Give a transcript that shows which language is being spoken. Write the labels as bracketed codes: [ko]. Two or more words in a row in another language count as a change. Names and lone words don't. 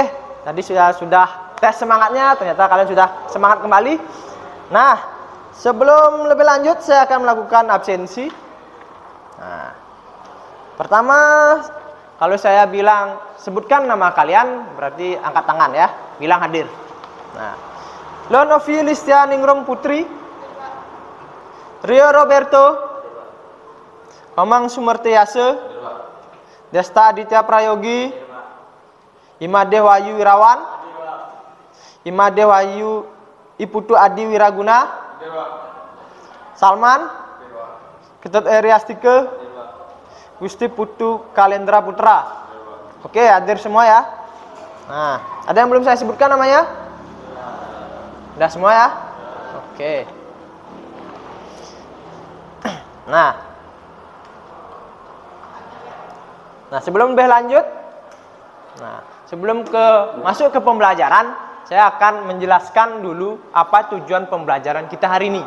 [id] Tadi sudah tes semangatnya, ternyata kalian sudah semangat kembali. Nah, sebelum lebih lanjut, saya akan melakukan absensi. Nah, pertama, kalau saya bilang sebutkan nama kalian, berarti angkat tangan ya, bilang hadir. Nah, Lonovi Listia Ningrum Putri, Rio Roberto, Komang Sumerteyase, Desta Aditya Prayogi, Imade Wahyu Wirawan, Imade Wahyu Iputu Adi Wiraguna, Salman, Ketut Eriastike, Gusti Putu Kalendra Putra. Oke, hadir semua ya. Nah, ada yang belum saya sebutkan namanya? Udah semua ya? Oke. Nah, sebelum lebih lanjut, sebelum masuk ke pembelajaran, saya akan menjelaskan dulu apa tujuan pembelajaran kita hari ini.